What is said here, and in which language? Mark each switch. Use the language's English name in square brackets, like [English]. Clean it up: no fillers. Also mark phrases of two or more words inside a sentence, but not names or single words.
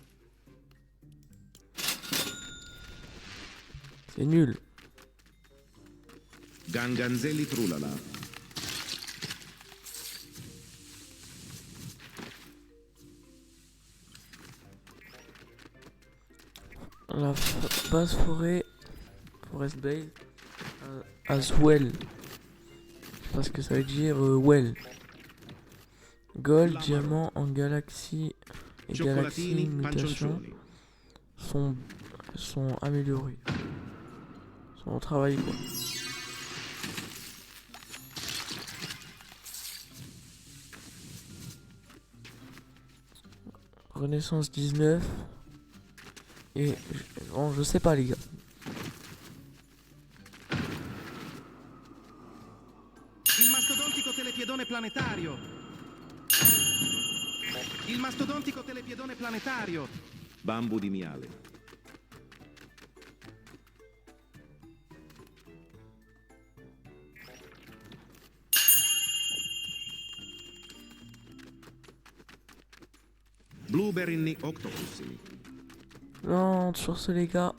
[French] C'est nul. Ganganzelli trulala. La base forêt. [English] Forest base. As well. [French] Je sais pas ce que ça veut dire. Well. Gold, diamant en galaxie et galaxie Cioccolatini mutation pancioncioni. sont améliorés. Sont au travail quoi. Renaissance 19. Et bon, je sais pas les gars. Il mastodontico telepiedone planetario. Il mastodontico telepiedone planetario. Bambu di miale. Blueberry octopussini. Non, sur ce les gars.